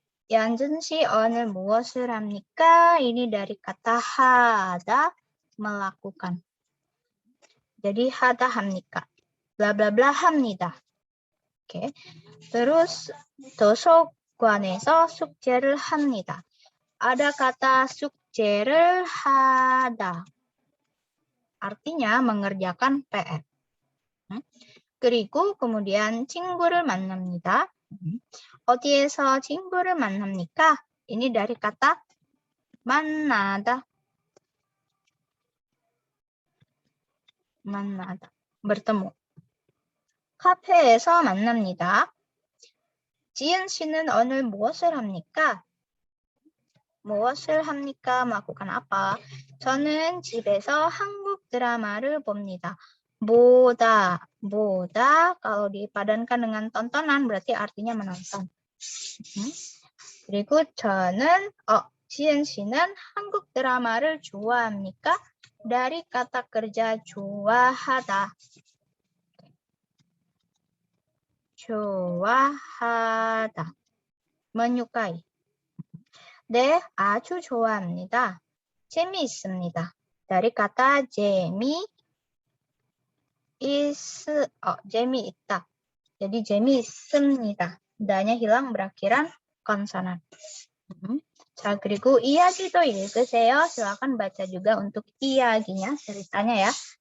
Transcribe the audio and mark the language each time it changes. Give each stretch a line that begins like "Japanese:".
Korean: 연준 씨 오늘 무엇을 합니까?
Indonesian: Ini dari kata hada, melakukan. Jadi hada 합니까? Bla bla bla 합니다. Oke.
Korean: Terus 도서관에서 숙제를 합니다.
Indonesian: Ada kata 숙제를 하다. Artinya mengerjakan PR.
Korean: 그리고 kemudian 친구를 만납니다. 어디에서 친구를 만납니까?
Indonesian: Ini dari kata 만나다.
Korean: 만나다. bertemu. 카페에서 만납니다. 지은 씨는 오늘 무엇을 합니까? 무엇을 합니까? melakukan apa? 저는 집에서 한국 드라마를 봅니다.
Indonesian: 보다 kalau dipadankan dengan tontonan berarti artinya menonton.
Korean: 그리고 저는 지은 씨는 한국 드라마를 좋아합니까?
Indonesian: Dari kata kerja 좋아하다.
Korean: 좋아하다. menyukai. 네, 아주 좋아합니다. 재미있습니다.
Indonesian: Dari kata 재미있다. Jadi 재미있습니다. danya hilang berakhiran konsonan.
Korean: 자, 그리고 이야기도 읽으세요.
Indonesian: silakan baca juga untuk 이야기nya, ceritanya ya.